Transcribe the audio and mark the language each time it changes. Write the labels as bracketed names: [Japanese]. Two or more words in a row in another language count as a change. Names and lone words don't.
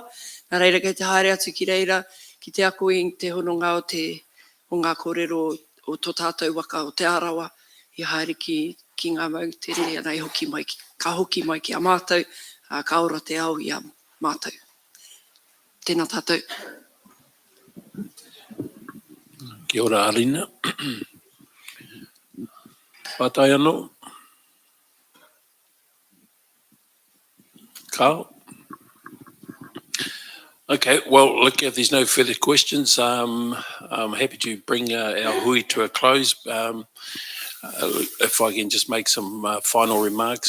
[Māori] Nā reira, kei te haere atu ki reira, ki te ako i te hononga o ngā kōrero o tō tātou waka o te Arawa, i haere ki ngā mautere, ana i hoki mai, ka hoki mai ki a mātou, ka ora te au i a mātou. Tēnā tātou. Kia ora Harina. Pātai anō. Carl? [English] Okay, well, look, if there's no further questions, I'm happy to bring our hui to a close. If I can just make some final remarks.